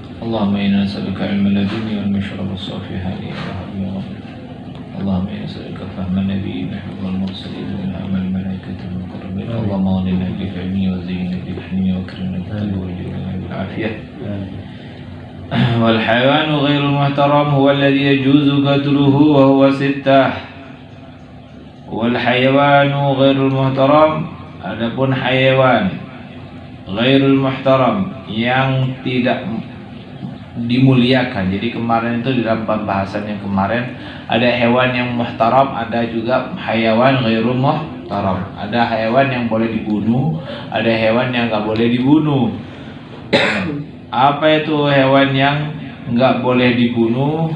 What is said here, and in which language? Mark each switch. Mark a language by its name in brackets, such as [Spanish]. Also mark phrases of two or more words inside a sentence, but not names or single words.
[Arabic] اللهم إنا نسألك علم لدني والمشرب الصافي هذه اللهم إنا نسألك فهم النبيين حفظ المرسلين والإلهام الملائكة المقربين اللهم اغننا بعلمي وزينا بفهمي واكرمنا بالتقوى وجعلنا بالعافية. والحيوان غير المحترم هو الذي يجوز قتله وهو 6. والحيوان غير المحترم, adapun حيوان غير المحترم [Indonesian] yang tidak dimuliakan. Jadi kemarin itu di dalam pembahasan yang kemarin ada hewan yang muhtaram, ada juga [Arabic] حيوان غير المحترم. [Indonesian] Ada hewan yang boleh dibunuh, ada hewan yang nggak boleh dibunuh. Apa itu hewan yang nggak boleh dibunuh?